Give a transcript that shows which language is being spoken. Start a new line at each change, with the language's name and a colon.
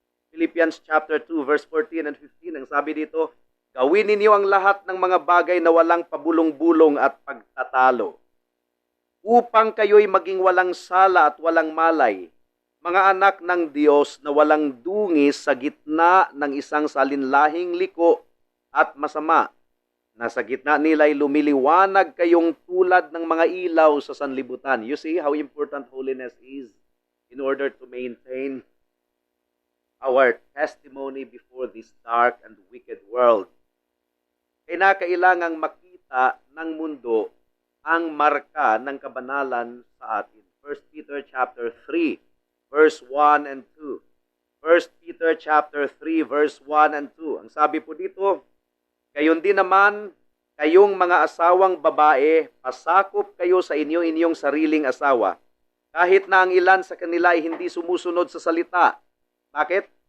Filipino: Philippians chapter 2 verse 14 and 15, ang sabi dito, gawin ninyo ang lahat ng mga bagay na walang pabulong-bulong at pagtatalo, upang kayo'y maging walang sala at walang malay, mga anak ng Diyos na walang dungis sa gitna ng isang salinlahing liko at masama, na sa gitna nila'y lumiliwanag kayong tulad ng mga ilaw sa sanlibutan.
English: You see how important holiness is in order to maintain our testimony before this dark and wicked world.
Filipino: Kailangang makita ng mundo ang marka ng kabanalan sa atin.
English: 1 Peter chapter 3 verse 1 and 2.
Filipino: 1 Peter chapter 3 verse 1 and 2. Ang sabi po dito, gayon din naman, kayong mga asawang babae, pasakop kayo sa inyong sariling asawa, kahit na ang ilan sa kanila ay hindi sumusunod sa salita. Bakit?